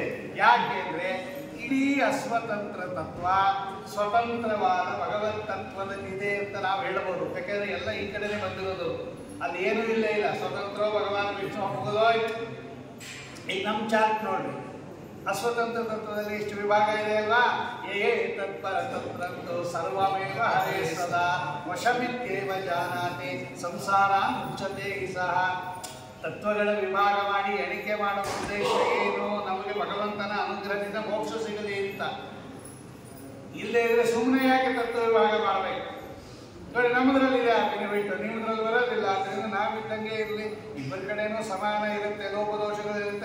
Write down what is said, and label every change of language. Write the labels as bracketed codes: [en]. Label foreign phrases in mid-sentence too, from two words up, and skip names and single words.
[kn] ಯಾಕೆ ಅಂದರೆ ಇಡೀ ಅಸ್ವತಂತ್ರ ತತ್ವ ಸ್ವತಂತ್ರವಾದ ಭಗವತ್ ತತ್ವದಲ್ಲಿದೆ ಅಂತ ನಾವು ಹೇಳಬಹುದು. ಯಾಕೆಂದರೆ ಎಲ್ಲ ಈ ಕಡೆನೇ ಬಂದಿರೋದು, ಅಲ್ಲಿ ಏನೂ ಇಲ್ಲ. ಸ್ವತಂತ್ರ ಭಗವಾನ್ ವಿಷ್ಣು ಮುಗಿದೋಯ್ತು. ಈಗ ನಮ್ಮ ಚಾರ್ಟ್ ನೋಡ್ರಿ, ಅಸ್ವತಂತ್ರ ತತ್ವದಲ್ಲಿ ಎಷ್ಟು ವಿಭಾಗ ಇದೆ ಅಲ್ವಾ? [sa] ತತ್ಪರ ತತ್ರಂತು ಸರ್ವಮೇವ ಹರೇ ಸದಾ ವಶಮಿತ್ಯೇವ ಜಾನಾತಿ ಸಂಸಾರ ಮುಚ್ಚತೆ ಸಹ. [kn] ತತ್ವಗಳ ವಿಭಾಗ ಮಾಡಿ ಎಣಿಕೆ ಮಾಡುವ ಉದ್ದೇಶ ಏನು? ನಮಗೆ ಭಗವಂತನ ಅನುಗ್ರಹದಿಂದ ಮೋಕ್ಷ ಸಿಗಲಿ ಅಂತ. ಇಲ್ಲೇ ಇದ್ರೆ ಸುಮ್ಮನೆ ಯಾಕೆ ತತ್ವ ವಿಭಾಗ ಮಾಡಬೇಕು? ನೋಡಿ, ನಮ್ಮದ್ರಲ್ಲಿದೆ ಆ ಬೆನಿಫಿಟ್, ನಿಮ್ಮದ್ರಲ್ಲಿ ಬರೋದಿಲ್ಲ. ಅದರಿಂದ ನಾವಿದ್ದಂಗೆ ಇರಲಿ, ಇಬ್ಬರ ಕಡೆನೂ ಸಮಾನ ಇರುತ್ತೆ, ಲೋಪದೋಷಗಳು ಇರುತ್ತೆ.